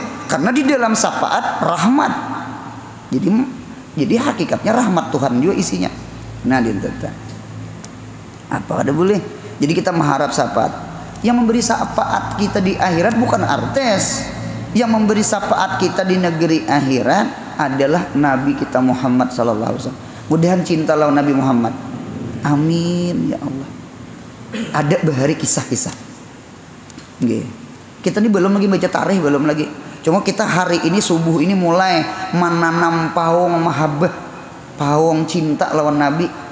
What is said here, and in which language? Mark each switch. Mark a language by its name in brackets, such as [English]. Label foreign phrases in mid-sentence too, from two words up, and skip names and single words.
[Indonesian] Karena di dalam syafaat rahmat. Jadi hakikatnya rahmat Tuhan juga isinya. Nah, dinta. Apa kada boleh? Jadi kita mengharap syafaat. Yang memberi syafaat kita di akhirat bukan artis. Yang memberi syafaat kita di negeri akhirat adalah Nabi kita Muhammad [Arabic] sallallahu alaihi wasallam. [Indonesian] Mudahan cinta lawan Nabi Muhammad. [Arabic] Amin ya Allah. [Indonesian] Ada bahari kisah-kisah. Kita ini belum lagi baca tarikh, belum lagi. Cuma kita hari ini subuh ini mulai menanam pawang mahabbah, pawang cinta lawan Nabi.